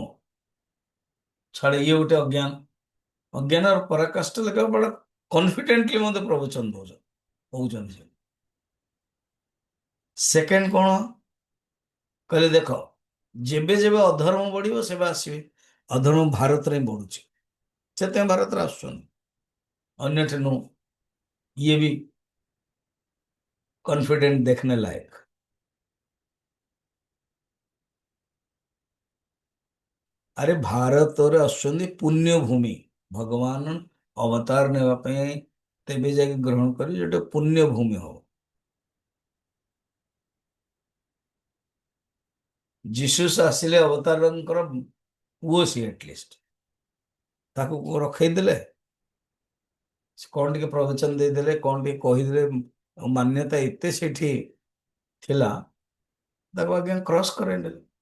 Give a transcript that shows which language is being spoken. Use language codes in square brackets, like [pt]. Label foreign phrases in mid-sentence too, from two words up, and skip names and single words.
[or] ଛାଡ, ଇଏ ଗୋଟେ ଅଜ୍ଞାନ, ଅଜ୍ଞାନର ପରାକାଷ୍ଠା ଲେଖା ବଡ କନଫିଡେଣ୍ଟଲି ମତେ ପ୍ରବଚନ କହୁଛନ୍ତି। ସେକେଣ୍ଡ କଣ କହିଲେ, ଦେଖ ଯେବେ ଯେବେ ଅଧର୍ମ ବଢିବ ସେବେ ଆସିବେ। ଅଧର୍ମ ଭାରତରେ ହିଁ ବଢୁଛି, ସେଥିପାଇଁ ଭାରତରେ ଆସୁଛନ୍ତି, ଅନ୍ୟଠି ନୁହଁ। [hi] ये भी कॉन्फिडेंट देखने लायक। [or] ଆରେ ଭାରତରେ ଆସୁଛନ୍ତି ପୁଣ୍ୟ ଭୂମି, ଭଗବାନ ଅବତାର ନେବା ପାଇଁ ତେବେ ଯାଇକି ଗ୍ରହଣ କରି ଯୋଉଟା ପୁଣ୍ୟ ଭୂମି ହବ। ଯିଶୁସ୍ ଆସିଲେ ଅବତାରଙ୍କର ପୁଅ ସିଏ ଆଟଲିଷ୍ଟ, ତାକୁ ରଖେଇଦେଲେ, ସେ କଣ ଟିକେ ପ୍ରବଚନ ଦେଇଦେଲେ, କଣ ଟିକେ କହିଦେଲେ, ମାନ୍ୟତା ଏତେ ସେଠି ଥିଲା, ତାକୁ ଆଜ୍ଞା କ୍ରସ୍ କରେଇଦେଲେ।